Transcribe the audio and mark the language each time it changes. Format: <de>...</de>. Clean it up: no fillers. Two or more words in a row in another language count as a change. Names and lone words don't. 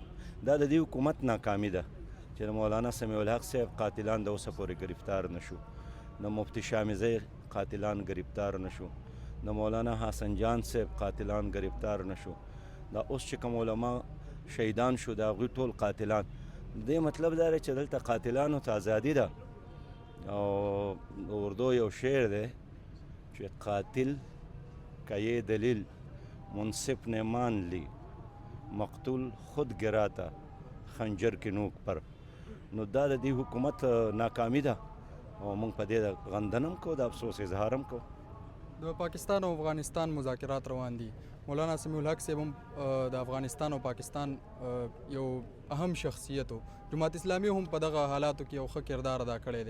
<ps>دا د دې حکومت ناکامي ده چې د مولانا سمیع الحق صاحب قاتلان د اوسه پورې گرفتار نشو، د مفتی شامیزی قاتلان گرفتار نشو، د مولانا حسن جان صاحب قاتلان گرفتار نشو، دا اوس چې کوم علما شهیدان شو د هغوی ټول قاتلان. دې مطلب دا دی چې دلته قاتلانو ته ازادي ده. او د اردو یو شعر دی چې</ps> <ur>قاتل کا یہ دلیل منصف نے مان لی، مقتول خود گراتا خنجر کی نوک پر.</ur> <ps>نو دا د دې حکومت ناکامي ده او موږ په دې غندنه هم کوو، د افسوس اظهار هم کوو. د پاکستان او افغانستان مذاکرات روان دي. مولانا سمیع الحق صاحب هم د افغانستان او پاکستان یو اهم شخصیت و. جماعت اسلامي هم په دغه حالاتو کې یو ښه کردار ادا کړی دی.</ps>